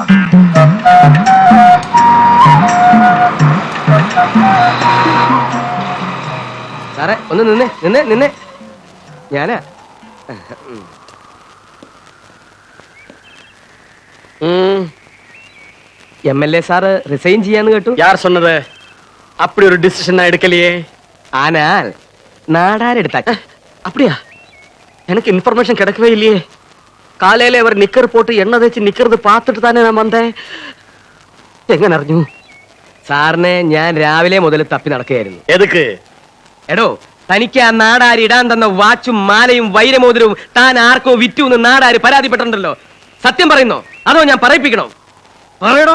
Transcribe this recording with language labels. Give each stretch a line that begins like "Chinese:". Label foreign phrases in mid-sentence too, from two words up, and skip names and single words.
Malayalam: സാറേ ഒന്ന് നിന്നേ നിന്നേ നിന്നേ. ഞാനാ MLA സാറ് റിസൈൻ ചെയ്യാന്ന് കേട്ടു.
Tamil: யார் சொன்னது? அப்படி ஒரு டிசிஷன் நான் எடுக்கலையே. ஆனால் நாடாரெடுத்தாச்சு. அப்படியா? எனக்கு இன்ஃபர்மேஷன் கிடைக்கவே இல்லையே. காலையில அவர் நிக்கர் போட்டு எண்ணெய் தேய்ச்சி நிக்கிறது பார்த்துட்டு தானே நான் வந்தேன்.
Malayalam: എങ്ങനെ അറിഞ്ഞു? സാറിനെ ഞാൻ രാവിലെ മുതൽ തപ്പി നടക്കുകയായിരുന്നു.
Tamil: എതുക്ക്?
Malayalam: എടോ, തനിക്ക് ആ നാടാരി ഇടാൻ തന്ന വാച്ചും മാലയും വൈരമോതിരവും താൻ ആർക്കോ വിറ്റു എന്ന് നാടാര് പരാതിപ്പെട്ടിട്ടുണ്ടല്ലോ. സത്യം പറയുന്നോ അതോ ഞാൻ പറയിപ്പിക്കണോ? പറയടോ.